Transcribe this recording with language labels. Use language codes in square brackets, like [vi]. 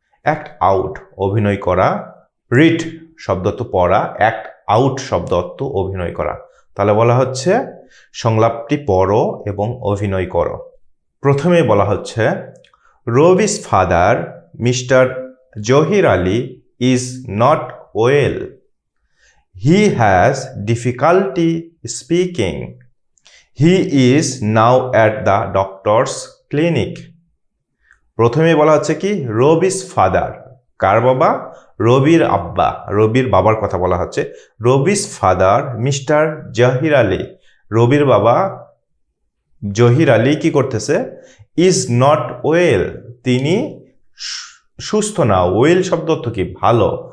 [bn] Act out অভিনয় করা, read শব্দ অর্থ পড়া, অ্যাক্ট আউট শব্দ অর্থ অভিনয় করা। তাহলে বলা হচ্ছে সংলাপটি পড়ো এবং অভিনয় করো। প্রথমে বলা হচ্ছে [en] Rabi's father mister Zahir Ali is not well. He has difficulty speaking. He is now at the doctor's clinic. [bn] প্রথমে বলা হচ্ছে কি রবি's father, কার বাবা? রবির আব্বা, রবির বাবার কথা বলা হচ্ছে। রবি's father মিস্টার জহির আলী, রবির বাবা জহির আলী কি করতেছে? [en] is not well, [bn] তিনি সুস্থ না। ওয়েল শব্দ অর্থ কি? ভালো।